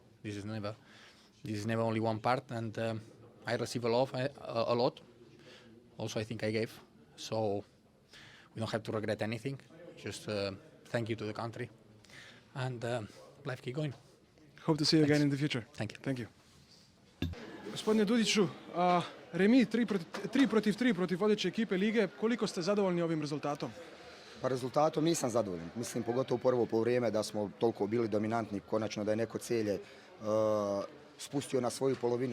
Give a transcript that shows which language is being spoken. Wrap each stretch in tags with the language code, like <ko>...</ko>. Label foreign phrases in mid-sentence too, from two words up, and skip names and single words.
<en>This is never only one part, and I receive a lot. Also, I think I gave. So we don't have to regret anything. Just thank you to the country, and life keep going. Hope to see you again in the future. Thank you. Thank you.</en> <hr>Gospodine Dudiću, remi 3-3 protiv vodeće ekipe lige. Koliko ste zadovoljni ovim rezultatom? Pa rezultatom nisam zadovoljan. Mislim, pogotovo prvo poluvrijeme da smo toliko bili dominantni, konačno da je neko Celje spustio na svoju polovinu.</hr>